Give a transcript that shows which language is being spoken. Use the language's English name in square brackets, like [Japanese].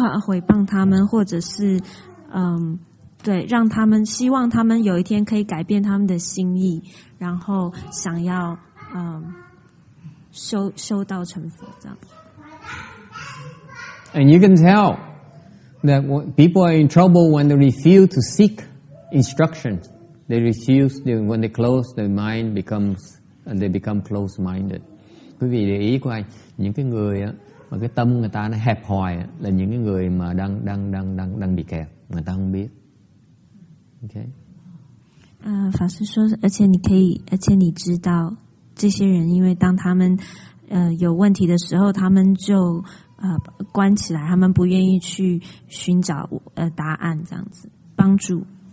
[Chinese] 毁谤他们，或者是对，让他们希望他们有一天可以改变他们的心意，然后想要修道成佛这样。 [English] And you can tell that people are in trouble when they refuse to seek instruction. They refuse when they close their mind they become close-minded. [Vietnamese] Quý vị để ý coi, những cái người mà cái tâm người ta nó hẹp hòi là những cái người mà đang bị kẹt, người ta không biết. [English] Okay. [Chinese] 法师说，而且你知道，这些人因为当他们有问题的时候，他们就关起来，他们不愿意去寻找答案，这样子帮助。